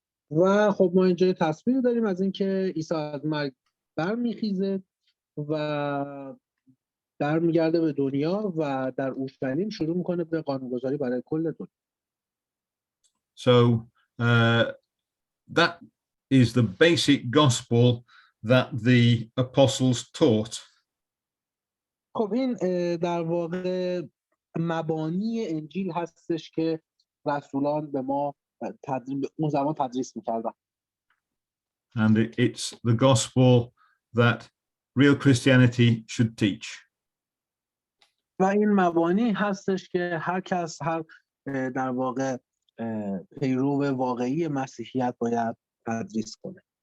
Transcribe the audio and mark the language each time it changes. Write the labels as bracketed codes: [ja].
[fa] و خب ما اینجا تصویر داریم از اینکه عیسی از مرگ برمیخیزه و برمیگرده به دنیا و در اورشلیم شروع میکنه به قانونگذاری برای کل دنیا. [en] So that is the basic gospel that the apostles taught. [fa] خب این در واقع مبانی انجیل هستش که رسولان به ما اون زمان تدریس میکردن. [en] And it's the gospel that real Christianity should teach. [fa] و این مبانی هستش که هر کس در واقع پیرو واقعی مسیحیت باید تدریس کنه.